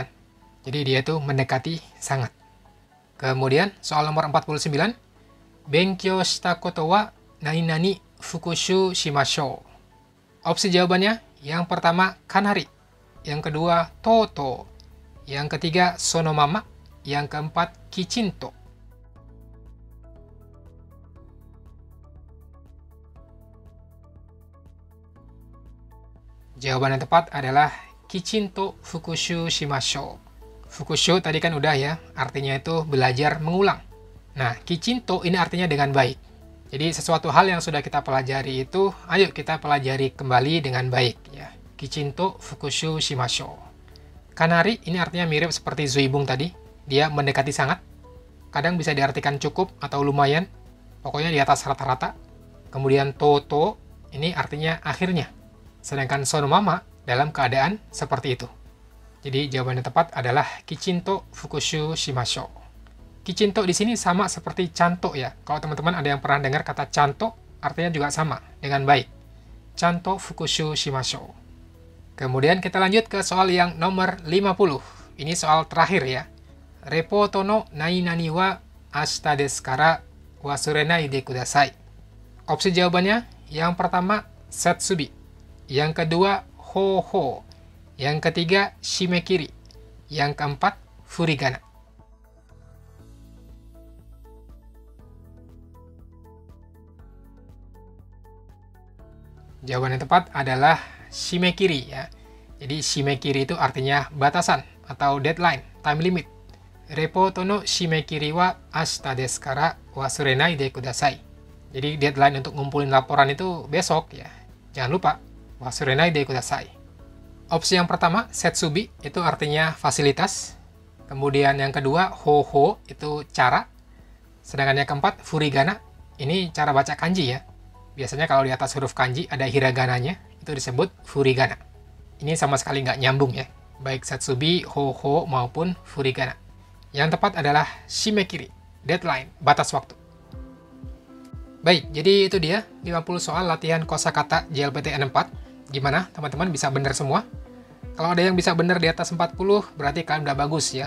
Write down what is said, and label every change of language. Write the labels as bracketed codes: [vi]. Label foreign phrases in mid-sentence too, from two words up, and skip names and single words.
[id] Jadi dia itu mendekati sangat. Kemudian soal nomor 49, [ja] 勉強したことは何々復習しましょう. [id] Opsi jawabannya, yang pertama kanari, yang kedua toto, yang ketiga sonomama, yang keempat kichinto. Jawaban yang tepat adalah [ja] きちんと復習しましょう. [id] Fukushu tadi kan udah ya, artinya itu belajar mengulang. Nah, kichinto ini artinya dengan baik. Jadi sesuatu hal yang sudah kita pelajari itu, ayo kita pelajari kembali dengan baik ya. [ja] きちんと復習しましょう. [id] Kanari ini artinya mirip seperti zuibung tadi, dia mendekati sangat. Kadang bisa diartikan cukup atau lumayan, pokoknya di atas rata-rata. Kemudian toto ini artinya akhirnya. Sedangkan sonomama dalam keadaan seperti itu. Jadi jawaban yang tepat adalah [ja] きちんと復習しましょう. [id] Kichinto di sini sama seperti canto ya. Kalau teman-teman ada yang pernah dengar kata canto, artinya juga sama dengan baik. [ja] ちゃんと復習しましょう. [id] Kemudian kita lanjut ke soal yang nomor 50. Ini soal terakhir ya. [ja] レポートの何々は明日ですから忘れないでください. [id] Opsi jawabannya, yang pertama setsubi, yang kedua ho-ho, yang ketiga shimekiri, yang keempat furigana. Jawaban yang tepat adalah shimekiri ya. Jadi shimekiri itu artinya batasan atau deadline, [en] time limit. [ja] レポートの締め切りは明日ですから忘れないでください. [id] Jadi deadline untuk ngumpulin laporan itu besok ya. Jangan lupa [ja] 忘れないでください. [id] Opsi yang pertama setsubi itu artinya fasilitas. Kemudian yang kedua ho-ho itu cara. Sedangkan yang keempat furigana ini cara baca kanji ya. Biasanya kalau di atas huruf kanji ada hiragananya, itu disebut furigana. Ini sama sekali nggak nyambung ya, baik setsubi, ho-ho, maupun furigana. Yang tepat adalah shimekiri, deadline, batas waktu. Baik, jadi itu dia 50 soal latihan kosakata JLPT N4. Gimana, teman-teman bisa benar semua? Kalau ada yang bisa benar di atas 40, berarti kalian udah bagus ya.